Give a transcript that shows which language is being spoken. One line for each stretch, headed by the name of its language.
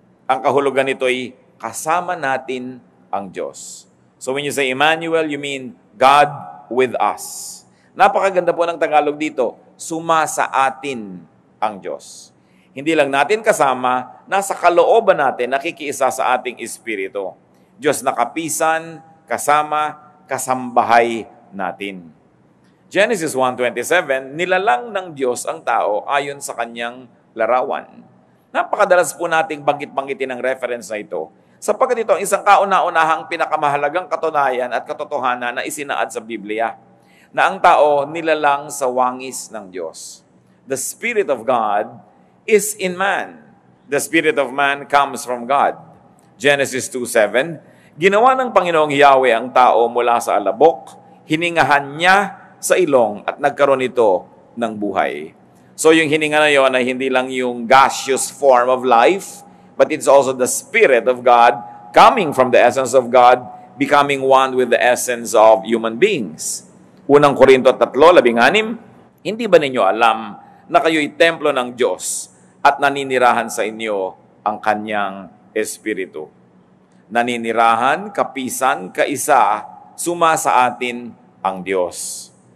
Filipino: Ang kahulugan nito ay kasama natin ang Diyos.
English: So when you say Emmanuel, you mean God with us.
Filipino: Napakaganda po ng Tagalog dito, suma sa atin ang Diyos. Hindi lang natin kasama, nasa kalooban natin, nakikiisa sa ating espiritu. Diyos na kapisan, kasama, kasambahay natin. Genesis 1:27, nilalang ng Diyos ang tao ayon sa kanyang larawan. Napakadalas po nating banggit-banggitin ang reference na ito, sapagkat ito ang isang kauna-unahang pinakamahalagang katunayan at katotohanan na isinaad sa Biblia, na ang tao nilalang sa wangis ng Diyos.
English: The Spirit of God is in man. The Spirit of man comes from God.
Filipino: Genesis 2:7, ginawa ng Panginoong Yahweh ang tao mula sa alabok, hiningahan niya sa ilong at nagkaroon ito ng buhay. So yung hininga na yon ay hindi lang yung
English: gaseous form of life, but it's also the Spirit of God coming from the essence of God, becoming one with the essence of human beings.
Filipino: Unang Korinto 3:16, hindi ba ninyo alam na kayo'y templo ng Diyos at naninirahan sa inyo ang kanyang Espiritu? Naninirahan, kapisan, kaisa, suma sa atin ang Diyos.